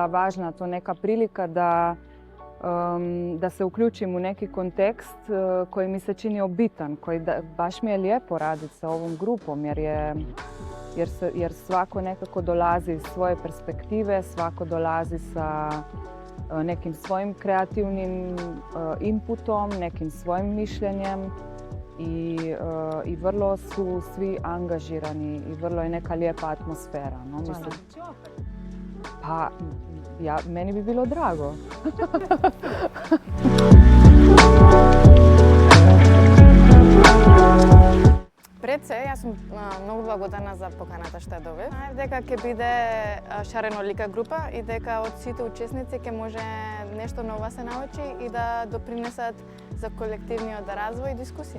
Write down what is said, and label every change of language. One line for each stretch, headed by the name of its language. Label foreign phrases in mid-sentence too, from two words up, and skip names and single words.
Bosnian: važna to neka prilika da se uključim u neki kontekst koji mi se činio bitan, baš mi je lijepo raditi sa ovom grupom jer svako nekako dolazi iz svoje perspektive, svako dolazi sa nekim svojim kreativnim inputom, nekim svojim mišljenjem i vrlo su svi angažirani i vrlo je neka lijepa atmosfera. No? Mislim, pa, meni bi bilo drago.
Macedonian: Пред се, јас сум многу благодарна за поканата што ја добив. Знаев дека ќе биде шаренолика група и дека од сите учесници ќе може нешто ново се научи и да допринесат за колективниот развој и дискусија.